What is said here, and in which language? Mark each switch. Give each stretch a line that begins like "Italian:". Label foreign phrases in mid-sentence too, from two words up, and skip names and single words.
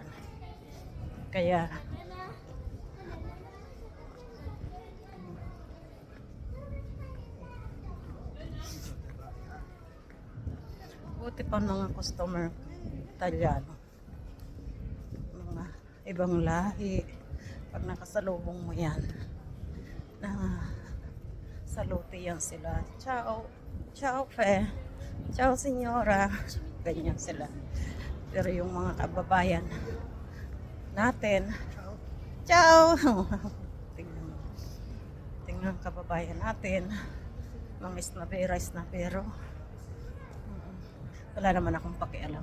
Filipino: Kaya buti pa mga customer Italiano, mga ibang lahi. Pag nakasalubong mo yan, na salute yan sila.
Italian: Ciao, ciao fe, ciao signora,
Filipino: ganyan sila. Pero yung mga kababayan natin, ciao, tingnan kababayan natin, mga isnabero, wala naman akong pakialam.